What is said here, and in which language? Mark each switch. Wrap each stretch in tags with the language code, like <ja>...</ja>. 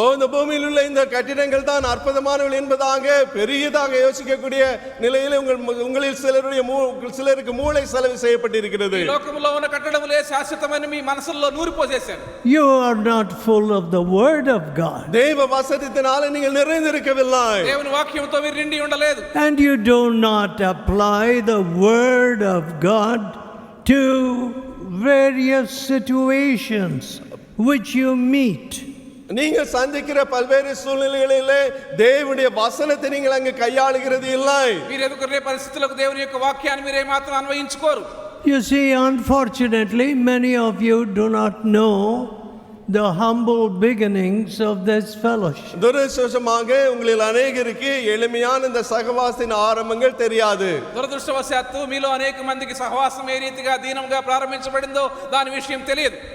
<ta>இந்த பூமியில் உள்ள இந்த கட்டிடங்கள் தான் அற்புதமானவை என்பதாக பெரியதாக யோசிக்கக்கூடிய நிலையில் உங்களில் சிலருக்கு மூளை செலவு செய்யப்பட்டிருக்கிறது.</ta> <te>ఈ లోకములో ఉన్న కట్టడములే శాశ్వతమైన మీ మనసుల్లో నూరిపోసేశారు.</te> <en>You are not full of the word of God.</en> <ta>தேவ வசனத்தினால நீங்கள் நிறைந்திருக்கவில்லை.</ta> <te>దేవుని వాక్యముతో మీరు నిండి ఉండలేదు.</te> <en>And you do not apply the word of God to various situations which you meet.</en> <ta>நீங்கள் சந்திக்கிற பல்வேறு சூழ்நிலைகளிலே தேவனுடைய வசனத்தை நீங்கள் அங்கு கையாளுகிறது இல்லை.</ta> <te>మీరు ఎదుర్కొనే పరిస్థితులకు దేవుని యొక్క వాక్యాన్ని మీరు ఏమాత్రం అన్వయించుకోరు.</te> <en>You see, unfortunately, many of you do not know the humble beginnings of this fellowship.</en> <ta>துரதிர்ஷ்டவசமாக உங்களில் அநேகருக்கு எளிமையான இந்த சகவாசத்தின் ஆரம்பங்கள் தெரியாது.</ta> <te>దురదృష్టవశాత్తు మీలో అనేక మందికి సహవాసం ఏ రీతిగా దీనంగా ప్రారంభించబడిందో దాని విషయం తెలియదు.</te>